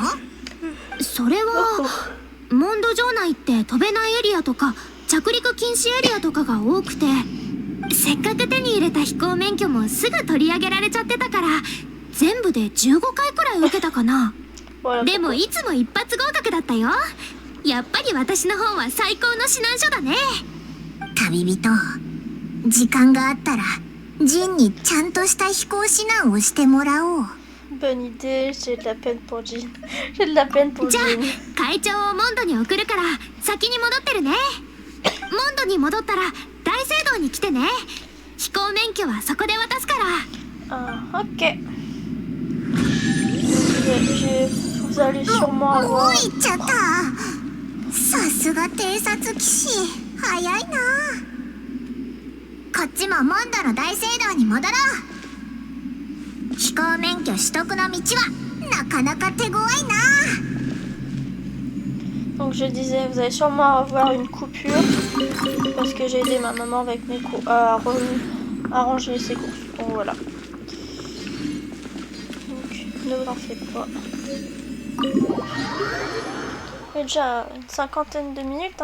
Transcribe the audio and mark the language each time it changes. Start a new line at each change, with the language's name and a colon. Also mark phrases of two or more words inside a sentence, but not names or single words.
Japanese: それはモンド城内って飛べないエリアとか着陸禁止エリアとかが多くてせっかく手に入れた飛行免許もすぐ取り上げられちゃってたから全部で15回くらい受けたかな。でもいつも一発合格だったよ。やっぱり私の方は最高の指南書だね。旅人、時間があったらジンにちゃんとした飛行指南をしてもらおう。
French: Bonne idée, j'ai de la peine pour Jean. J'ai de la peine pour
Japanese: じゃあ
French: Jean.
Japanese: 会長をモンドに送るから先に戻ってるね。モンドに戻ったら大聖堂に来てね。飛行免許はそこで渡すから。
French: Ah, ok. Vous allez sûrement
Japanese: も
French: avoir...
Japanese: う行っちゃった。さすが偵察騎士、早いな。こっちもモンドの大聖堂に戻ろう。飛行免許取得の道はなかなか手強いな。
French: Donc je disais, vous allez sûrement avoir une coupure parce que j'ai aidé ma maman avec mes à ranger ses courses. Donc voilà. Donc ne vous en faites pas. Il y a déjà une cinquantaine de minutes.